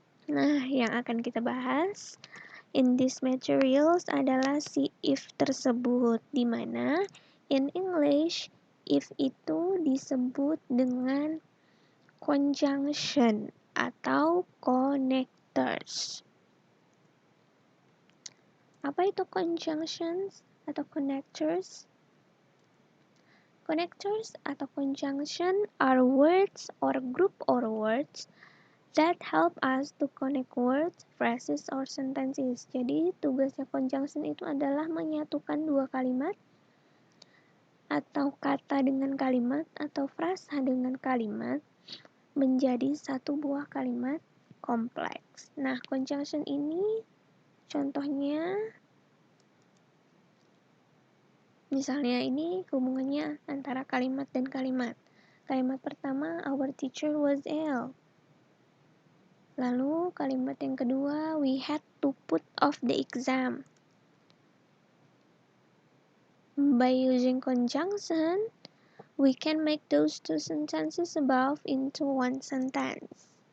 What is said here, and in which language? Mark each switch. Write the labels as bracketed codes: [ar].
[id] Nah, yang akan kita bahas [en] in these materials [id] adalah si if tersebut, di mana [en] in English [id] if itu disebut dengan conjunction atau connectors. Apa itu conjunctions atau connectors? [en] Connectors atau conjunction are words or group or words that help us to connect words, phrases, or sentences. [id] Jadi tugasnya conjunction itu adalah menyatukan dua kalimat atau kata dengan kalimat atau frasa dengan kalimat menjadi satu buah kalimat kompleks. Nah, conjunction ini contohnya, misalnya ini hubungannya antara kalimat dan kalimat. Kalimat pertama, [en] our teacher was ill. [id] Lalu kalimat yang kedua, [en] we had to put off the exam. By using conjunction, we can make those two sentences above into one sentence.